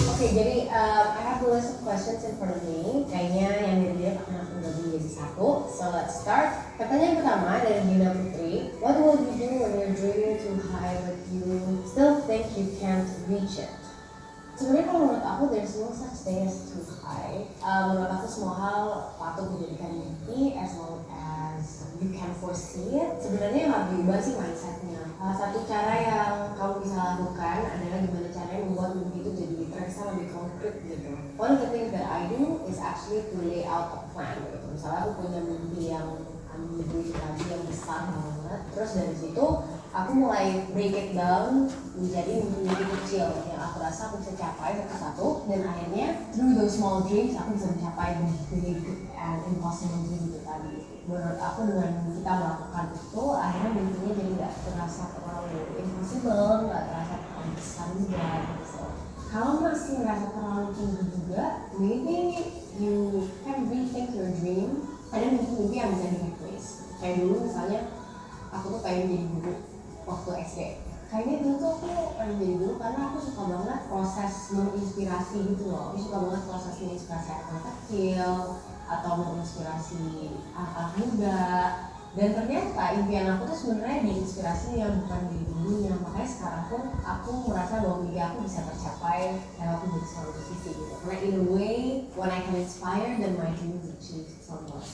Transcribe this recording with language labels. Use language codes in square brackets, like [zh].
[id] Jadi [en] I have a list of questions in front of me. [id] Kayaknya yang dia akan aku bagi jadi satu. [en] So let's start. [id] Pertanyaan pertama dari Dina Putri. [en] What will you do when you're dreaming too high but you still think you can't reach it? [id] Sebenarnya kalau menurut aku [en] there's no such thing as too high. [id] Menurut aku semua hal patut dijadikan mimpi [en] as long as you can foresee it. [id] Sebenarnya yang harus diubah sih mindsetnya. Satu cara yang kamu bisa lakukan adalah gimana caranya membuat mimpi itu jadi terasa lebih konkret gitu. [en] One of the things that I do is actually to lay out a plan [id] gitu. Misalnya aku punya mimpi yang ambisius tadi yang besar banget, terus dari situ aku mulai [en] break it down [id] menjadi mimpi-mimpi kecil yang aku rasa aku bisa capai satu-satu, dan akhirnya [en] through those small dreams [id] aku bisa mencapai [en] the big and impossible dream [id] itu tadi. Menurut aku dengan kita melakukan itu akhirnya mimpinya jadi nggak terasa terlalu impossible, nggak terasa terlalu besar juga gitu. [en] So, [id] kalau masih ngerasa terlalu tinggi juga, [en] maybe you can rethink your dream. [id] Ada mimpi-mimpi yang bisa di-replace. Kayak dulu misalnya aku tuh pengen jadi guru waktu SD. Kayaknya dulu tuh aku pengen jadi guru karena aku suka banget proses menginspirasi gitu loh. Aku suka banget proses menginspirasi anak kecil atau menginspirasi anak muda. Dan ternyata impian aku tuh sebenarnya diinspirasi yang bukan di gurunya. Makanya sekarang pun aku merasa bahwa mimpi aku bisa tercapai kalau aku jadi seorang musisi gitu. [en] Karena in a way, when I can inspire, then my dream is achieved somewhat.